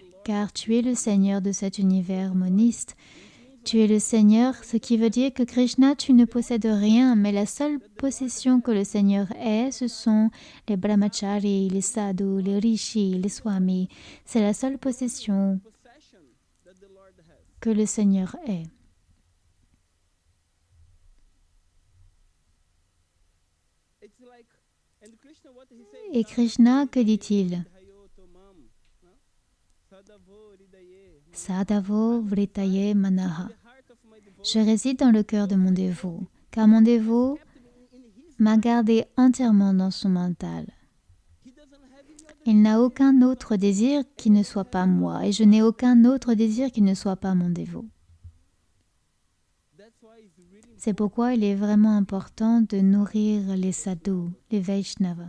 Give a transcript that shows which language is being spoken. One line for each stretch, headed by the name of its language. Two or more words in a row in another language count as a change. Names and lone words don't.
French: Car tu es le Seigneur de cet univers moniste. Tu es le Seigneur, ce qui veut dire que Krishna, tu ne possèdes rien, mais la seule possession que le Seigneur ait, ce sont les brahmacharis, les sadhus, les rishis, les swamis. C'est la seule possession que le Seigneur est. Et Krishna, que dit-il?
Sanskrit: साधवो वृतये मनः.
French: Je réside dans le cœur de mon dévot, car mon dévot m'a gardé entièrement dans son mental. Il n'a aucun autre désir qui ne soit pas moi, et je n'ai aucun autre désir qui ne soit pas mon dévot. C'est pourquoi il est vraiment important de nourrir les sadhus, les Vaishnavas.